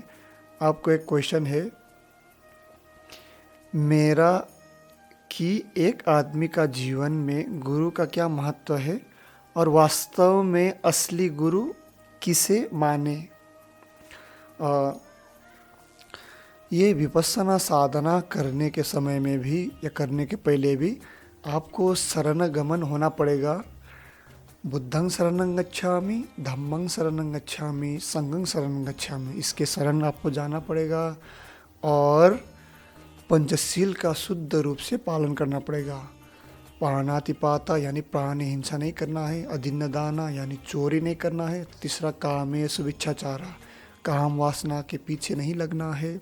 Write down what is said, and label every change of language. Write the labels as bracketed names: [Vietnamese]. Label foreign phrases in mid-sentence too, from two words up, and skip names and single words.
[Hindi] आपको एक क्वेश्चन है मेरा कि एक आदमी का जीवन में गुरु का क्या महत्व है और वास्तव में असली गुरु किसे माने। ये विपस्सना साधना करने के समय में भी या करने के पहले भी आपको शरणगमन होना पड़ेगा। [Pali] बुद्धं शरणं गच्छामि, धम्मं शरणं गच्छामि, संघं शरणं गच्छामि। [Hindi] इसके शरण आपको जाना पड़ेगा और पंचशील का शुद्ध रूप से पालन करना पड़ेगा। प्राणातिपाता यानी प्राण हिंसा नहीं करना है। [Pali] अदिन्न दाना [Hindi] यानी चोरी नहीं करना है। तीसरा [Pali] कामेषु विच्छाचारा, [Hindi] काम वासना के पीछे नहीं लगना है।